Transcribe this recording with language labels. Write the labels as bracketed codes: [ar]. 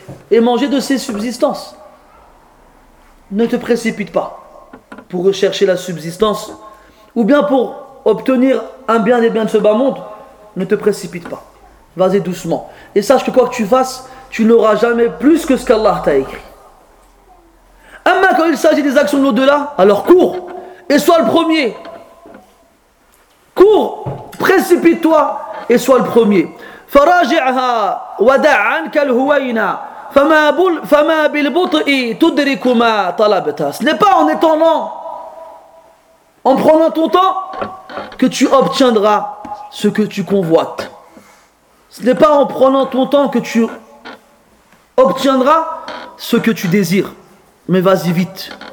[fr] Et manger de ses subsistances. Ne te précipite pas pour rechercher la subsistance ou bien pour obtenir un bien des biens de ce bas monde. Ne te précipite pas. Vas-y doucement. Et sache que quoi que tu fasses, tu n'auras jamais plus que ce qu'Allah t'a écrit. Amma, quand il s'agit des actions de l'au-delà, alors cours et sois le premier. Cours, précipite-toi et sois le premier. [ar] فراجعها ودع عنك الهوينا فما بالبطء تدرك ما طلبت. [fr] Ce n'est pas en étant lent, en prenant ton temps, que tu obtiendras ce que tu convoites. Ce n'est pas en prenant ton temps que tu obtiendras ce que tu désires. Mais vas-y vite.